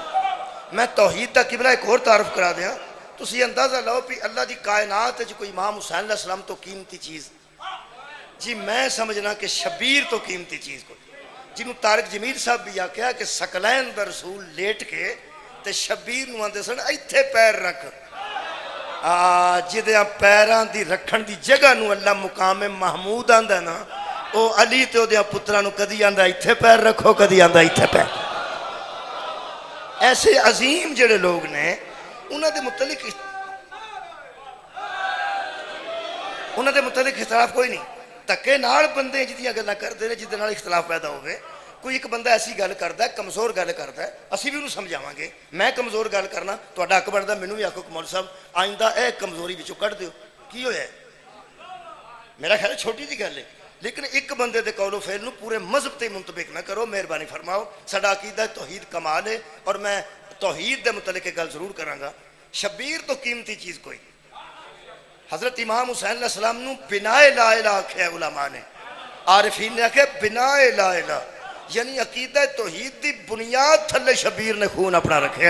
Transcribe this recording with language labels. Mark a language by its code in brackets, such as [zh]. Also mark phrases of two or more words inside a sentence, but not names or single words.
[pa] میں توحید دا قبلہ ایک اور تعارف کرا دیا. تسی اندازہ لو بھی اللہ دی کائنات ہے کوئی امام حسین علیہ السلام تو قیمتی چیز جی. میں سمجھنا کہ شبیر تو قیمتی چیز کوئی. جنہوں طارق جمیل صاحب بھی آکھیا کہ سکلین دا رسول لیٹ کے تے شبیر نو آندے سن ایتھے پیر رکھ. جدیاں پیران دی رکھن دی جگہ نو اللہ مقام محمود آندا نا, او علی تے او دیاں پتران نو کدی آندا ایتھے پیر رکھو, کدی آندا ایتھے پیر. ایسے عظیم جڑے لوگ نے انہاں دے متعلق اختلاف کوئی نہیں. تکے نال بندے جدیاں گلاں کردے نے جدے نال اختلاف پیدا ہوئے. کوئی ایک بندہ ایسی گل کردا ہے, کمزور گل کردا ہے, اسی بھی انہوں سمجھاواں گے. میں کمزور گل کرنا تہاڈا حق بندا مینوں بھی آکھو مول صاحب آئندہ اے کمزوری وچوں کڈ دیو. کی ہویا ہے؟ میرا خیال ہے چھوٹی جی گل ہے. لیکن ایک بندے دے قول و فعل نو پورے مذہب تے منطبق نہ کرو. مہربانی فرماؤ. ساڈا عقیدہ توحید کمال ہے اور میں توحید دے متعلق ایک گل ضرور کراں گا. شبیر تو قیمتی چیز کوئی. حضرت امام حسین علیہ السلام نو بنا لا الہ آکھیا علماء نے, عارفین نے آکھیا بنا لا الہ, یعنی عقیدہ توحید دی بنیاد تھلے شبیر نے خون اپنا رکھے ہے.